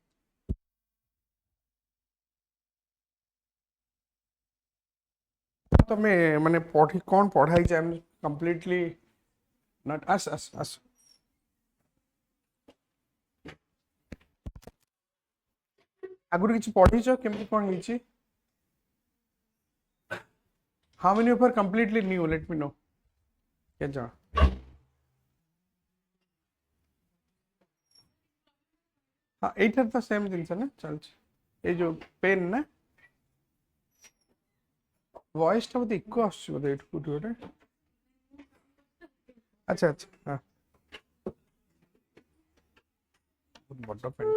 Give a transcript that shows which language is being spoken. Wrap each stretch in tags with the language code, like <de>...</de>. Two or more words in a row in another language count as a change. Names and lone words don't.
<or>ତମେ ମାନେ କଣ ପଢା ହେଇଛି?</or> <en>I am completely not</en> <or>ଆସ ଆଗରୁ କିଛି ପଢିଛ? କେମିତି କଣ ହେଇଛି?</or> <en>How many of you are completely new? Let me know.</en> <or>କେତେ ଜଣ? ହଁ, ଏଇଠାରେ ତ ସେମ୍ ଜିନିଷ ନା ଚାଲିଛି। ଏଇ ଯୋଉ ପେନ୍ ନା ଭଏସ୍ ଟା ବୋଧେ ଇକୋ ଆସୁଛି ବୋଧେ ଏଇଠୁ କୋଉଠି ଗୋଟେ। ଆଚ୍ଛା ଆଚ୍ଛା, ହଁ, ବହୁତ ବଡ଼ ପେନ୍।</or>